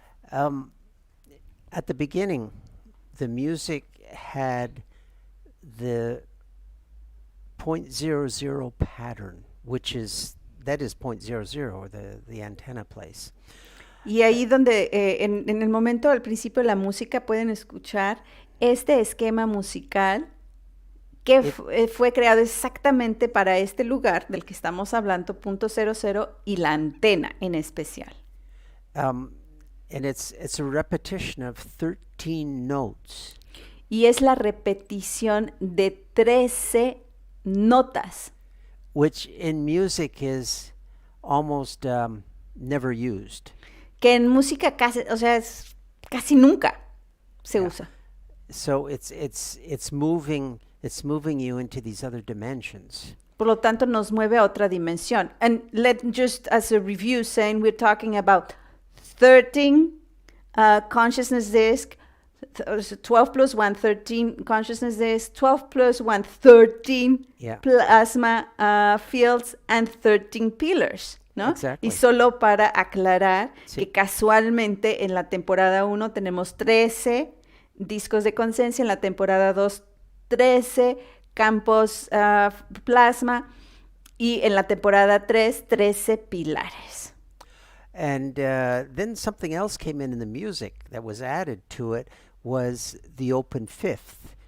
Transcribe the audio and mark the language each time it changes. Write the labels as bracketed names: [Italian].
[English] At the beginning, the music had the 0.00 pattern, that is 0.00, the antenna place. [Spanish] Y ahí donde en el momento al principio de la música pueden escuchar este esquema musical que fue creado exactamente para este lugar del que estamos hablando, 0.00, y la antena en especial. [English] And it's a repetition of 13 notes. [Spanish] Y es la repetición de 13 notas. [English] Which in music is almost never used. [Spanish] Que en música casi, o sea, casi nunca se usa. [English] So it's moving you into these other dimensions. [Spanish] Por lo tanto, nos mueve a otra dimensión. [English] And just as a review, saying we're talking about 13 consciousness disk, 12 plus 1, 13 consciousness disk, 12 plus 1, 13 plasma fields, and 13 pillars, ¿no? Exactly. [Spanish] Y solo para aclarar Sí. que casualmente en la temporada 1 tenemos 13 discos de conciencia, en la temporada 2 13 campos plasma y en la temporada 3 13 pilares. [English] And then something else came in the music that was added to it was the open fifth.